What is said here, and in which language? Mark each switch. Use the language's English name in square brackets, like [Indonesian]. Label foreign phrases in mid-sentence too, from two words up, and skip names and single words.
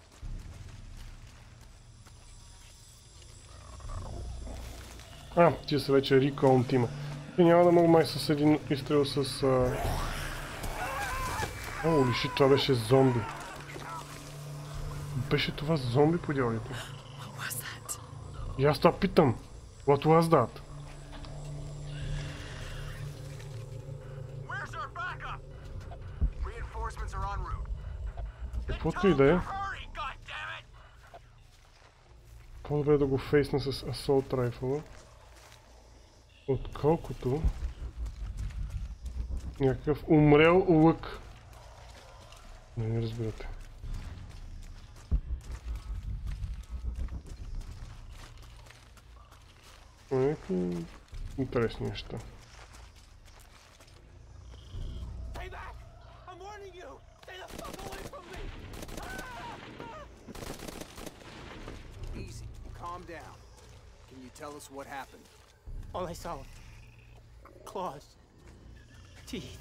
[Bulgarian] Тия са вече рекон тима. И няма да мога май с един изстрел с... О, лиши, това беше зомби. Беше това зомби по дяволите. И аз това питам. [English] What was that? [Bulgarian] Каквото и да е. По-добре да го фейсна с [English] Assault Rifle, [Bulgarian] отколкото някакъв умрел лък. Не разбирате. Някакви интересни неща. [English] Tell us what happened. All I saw, claws, teeth.